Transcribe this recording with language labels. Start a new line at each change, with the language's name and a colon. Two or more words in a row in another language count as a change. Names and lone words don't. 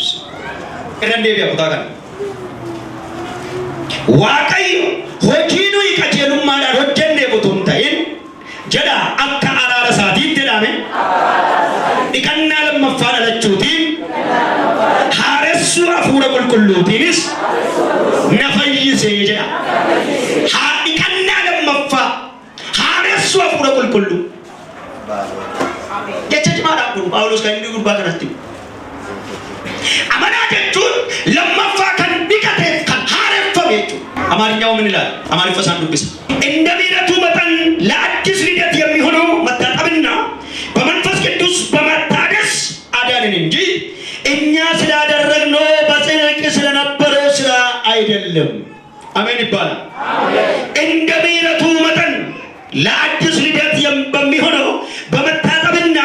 Oromo: Irraan deebi'a kutaa kana. Waaqayyo hojii nuyi qajeelummaadhaan hojjenneef utuu hin ta'in jedha akka araara isaatiitti jedhame dhiqannaa lammaffaa dhalachuutiin haaressuu hafuura qulqulluutiinis na fayyisee jedha. Dhiqannaa lammaffaa haaressuu hafuura qulqulluu. Jecha cimaadhaan kun Phaawulos kan inni gurbaa kanatti. Amanaa jechuun lammaffaa kan dhiqate kan haareffame jechuudha.
Amharic: Amaariኛው ምን ይላል? አማርኛ
Oromo: san dubbisi
Amharic: እንደ ምሕረቱ መጠን ለአዲስ ልደት የሚሆነው መታጠብና በመንፈስ ቅዱስ በመታደስ አዳነን እንጂ እኛ ስላደረግነው በጽድቅ ስለነበረው ስራ አይደለም። አሜን ይባላል። እንደ ምሕረቱ መጠን ለአዲስ ልደት በሚሆነው በመታጠብና